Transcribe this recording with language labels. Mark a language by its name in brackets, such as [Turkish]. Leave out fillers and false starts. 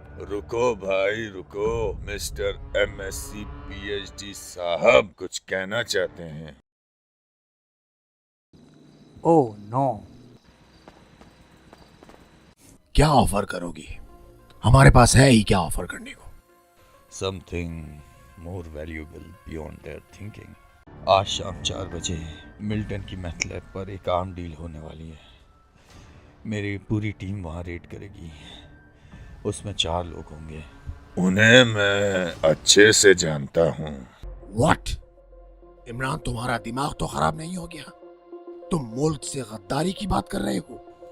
[Hindi] रुको भाई रुको, मिस्टर MSc PhD साहब कुछ कहना चाहते हैं। Oh no. क्या ऑफर करोगी? हमारे पास है ही क्या ऑफर करने को? [English] Something more valuable beyond their thinking. [Hindi] आज शाम 4 बजे मिल्टन की मैथ लैब पर एक आर्म डील होने वाली है। मेरी पूरी टीम वहाँ रेड करेगी। उसमें 4 लोग होंगे। उन्हें मैं अच्छे से जानता हूँ। [English] What? [Hindi] इमरान, तुम्हारा दिमाग तो खराब नहीं हो गया? तुम मुल्क से गद्दारी की बात कर रहे हो?